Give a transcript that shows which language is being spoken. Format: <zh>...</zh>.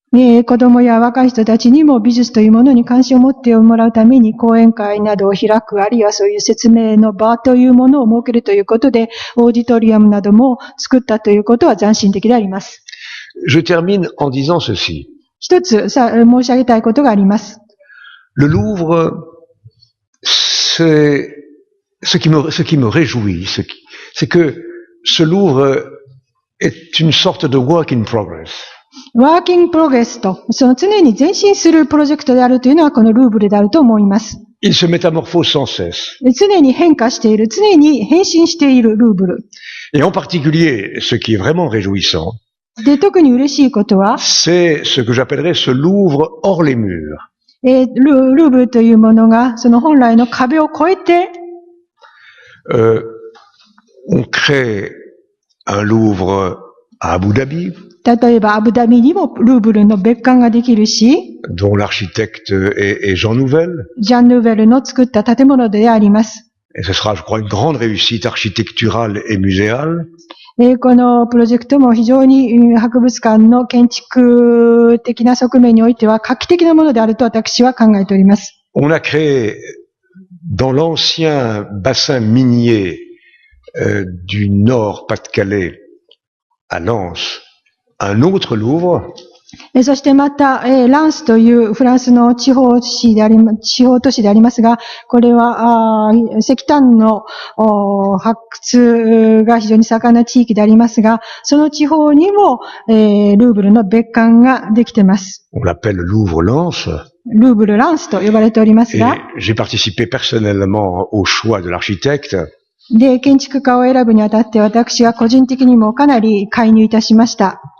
<ja>子供や若い人たちにも美術というものに関心を持ってもらうために講演会などを開く、あるいはそういう説明の場というものを設けるということで、オーディトリアムなども作ったということは斬新的であります。</ja> <fr>Je termine en disant ceci.</fr> <ja>一つ申し上げたいことがあります。</ja> <fr>Le Louvre, c'est ce qui me réjouit, c'est que ce Louvre est une sorte de</fr> <en>work in progress.</en> <ja>ワーキングプログレスと、その常に前進するプロジェクトであるというのはこのルーブルであると思います。</ja> <fr>Il se métamorphose sans cesse.</fr> <ja>常に変化している、常に変身しているルーブル。</ja> <fr>Et en particulier, ce qui est vraiment réjouissant,</fr> <ja>で、特に嬉しいことは、</ja> <fr>c'est ce que j'appellerais ce Louvre hors les murs.</fr> <ja>ルーブルというものが、その本来の壁を越えて、</ja> <fr>on crée un Louvre à Abu Dhabi,</fr> <ja>例えばアブダビにもルーブルの別館ができるし、</ja> <fr>dont l'architecte est Jean Nouvel.</fr> <ja>ジャン・ヌーベルの作った建物であります。</ja> <fr>Et ce sera, je crois, une grande réussite architecturale et muséale.</fr> <ja>このプロジェクトも非常に博物館の建築的な側面においては画期的なものであると私は考えております。</ja> <fr>On a créé dans l'ancien bassin minier du Nord Pas-de-Calais à Lens un autre Louvre.</fr> <ja>そしてまた、ランスというフランスの地方都市でありますが、これは石炭の発掘が非常に盛んな地域でありますが、その地方にも、ルーブルの別館ができています。</ja> <fr>On l'appelle Louvre Lens.</fr> <ja>ルーブル・ランスと呼ばれておりますが、</ja> <fr>j'ai participé personnellement au choix de l'architecte.</fr> <ja>で、建築家を選ぶにあたって私は個人的にもかなり介入いたしました。</ja>